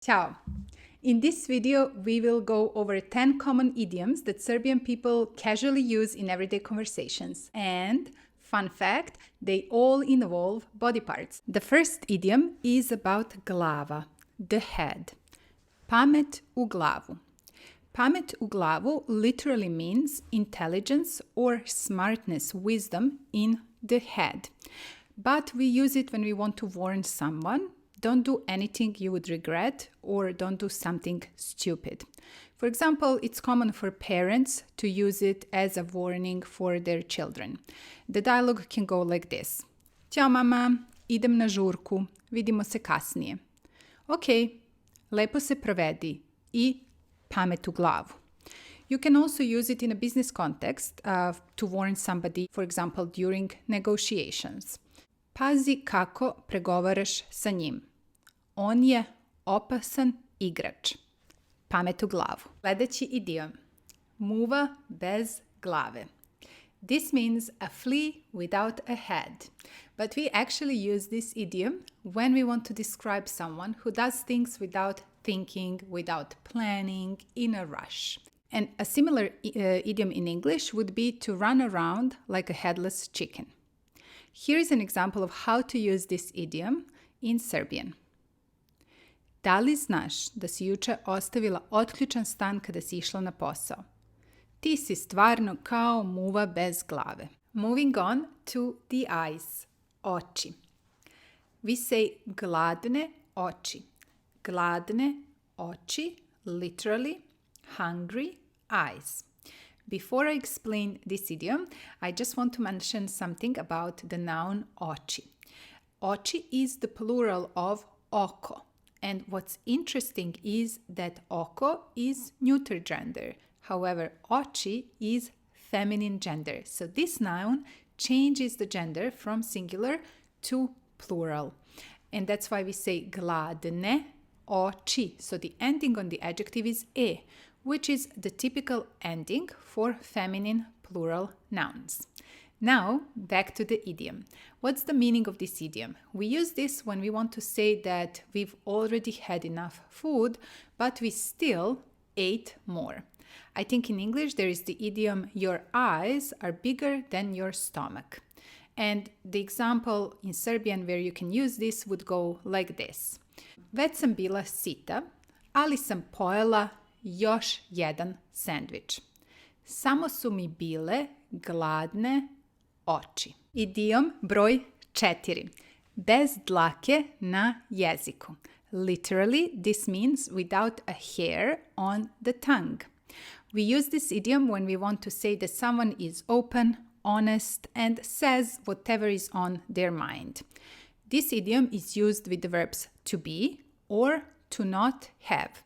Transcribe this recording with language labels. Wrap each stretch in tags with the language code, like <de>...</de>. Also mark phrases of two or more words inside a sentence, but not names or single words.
<en>Ciao! In this video, we will go over 10 common idioms that Serbian people casually use in everyday conversations. And, fun fact, they all involve body parts. The first idiom is about glava, the head.</en> <sr>Pamet u glavu. Pamet u glavu</sr> <en>literally means intelligence or smartness, wisdom in the head. But we use it when we want to warn someone. Don't do anything you would regret or don't do something stupid. For example, it's common for parents to use it as a warning for their children. The dialogue can go like this.</en> <sr>Ćao mama, idem na žurku, vidimo se kasnije. Ok, lepo se provedi I pamet u glavu.</sr> <en>You can also use it in a business context to warn somebody, for example, during negotiations.</en> <sr>Pazi kako pregovaraš sa njim. On je opasan igrač. Pamet u glavu. Sledeći idiom. Muva bez glave.</sr> <en>This means a flea without a head. But we actually use this idiom when we want to describe someone who does things without thinking, without planning, in a rush. And a similar idiom in English would be to run around like a headless chicken. Here is an example of how to use this idiom in Serbian.</en> <sr>Da li znaš da si juče ostavila otključan stan kada si išla na posao? Ti si stvarno kao muva bez glave.</sr> <en>Moving on to the eyes, oči. We say</en> <sr>gladne oči. Gladne oči,</sr> <en>literally, hungry eyes. Before I explain this idiom, I just want to mention something about the noun oči. Oči is the plural of oko. And what's interesting is that oko is neuter gender. However, oči is feminine gender. So this noun changes the gender from singular to plural. And that's why we say</en> <sr>gladne oči.</sr> <en>So the ending on the adjective is e, which is the typical ending for feminine plural nouns. Now, back to the idiom. What's the meaning of this idiom? We use this when we want to say that we've already had enough food, but we still ate more. I think in English there is the idiom, your eyes are bigger than your stomach. And the example in Serbian where you can use this would go like this.</en> <sr>Već sam bila sita, ali sam pojela još jedan sandvič. Samo su mi bile gladne oči. Idiom broj 4. Bez dlake na jeziku.</sr> <en>Literally, this means without a hair on the tongue. We use this idiom when we want to say that someone is open, honest, and says whatever is on their mind. This idiom is used with the verbs to be or to not have.</en>